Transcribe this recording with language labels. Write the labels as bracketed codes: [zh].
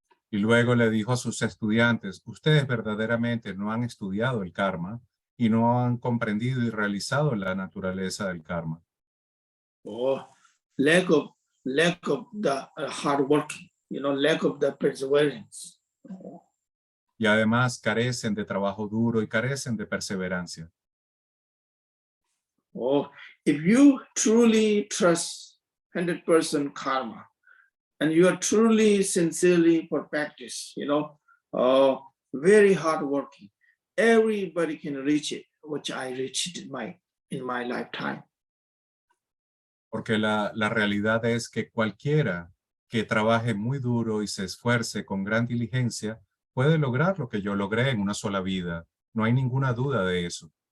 [es] Y luego le dijo a sus estudiantes, ustedes verdaderamente no han estudiado el karma y no han comprendido y realizado la naturaleza del karma. [en] Oh, lack of the hard working, lack of the perseverance. [es] Y además carecen de trabajo duro y carecen de perseverancia. [en] Oh, if you truly trust 100% karma, and you are truly sincerely for practice, very hardworking, everybody can reach it, which I reached in my lifetime. [es] Porque la realidad es que cualquiera que trabaje muy duro y se esfuerce con gran diligencia puede lograr lo que yo logré en una sola vida. No hay ninguna duda de eso.